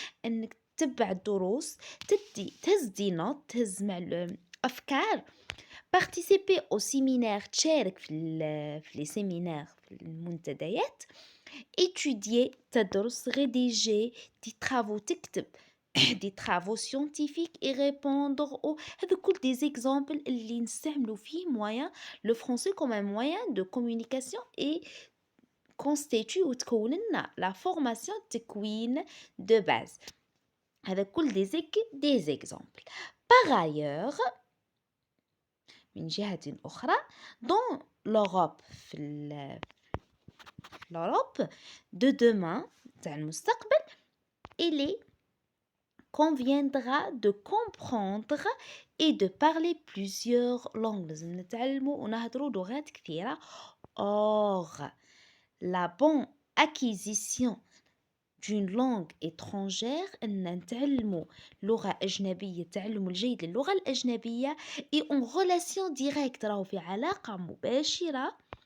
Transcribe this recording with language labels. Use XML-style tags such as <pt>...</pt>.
<ar>انك تتبع الدروس, تهز دي نوت, تهز مع الأفكار.</ar> <fr>participer au séminaire,</fr> <ar>تشارك في</ar> <fr>les séminaires,</fr> <ar>في المنتديات.</ar> <fr>étudier,</fr> <ar>تدرس,</ar> <fr>rédiger des travaux,</fr> <ar>تكتب</ar> <fr>des travaux scientifiques et répondre aux.</fr> <ar>هذا كل</ar> <fr>des exemples</fr> <ar>اللي نستعملوا فيه</ar> <fr>moyen le français comme un moyen de communication et constitue ou</fr> <ar>تكون لنا</ar> <fr>la formation</fr> <ar>تكوين</ar> <fr>de base.</fr> <ar>هذا كل</ar> <fr>des exemples. Par ailleurs,</fr> <ar>من جهة أخرى,</ar> <fr>dans l'Europe, في l'Europe de demain</fr> <ar>تاع المستقبل</ar> <fr>il est conviendra de comprendre et de parler plusieurs langues</fr> <ar>لازم نتعلموا ونهضروا لغات كثيرة.</ar> <fr>Or, la bonne acquisition d'une langue étrangère</fr> <ar>أن نتعلموا لغة أجنبية التعلم الجيد للغة الأجنبية</ar> <fr>et en relation directe</fr> <ar>راهو في علاقة مباشرة</ar>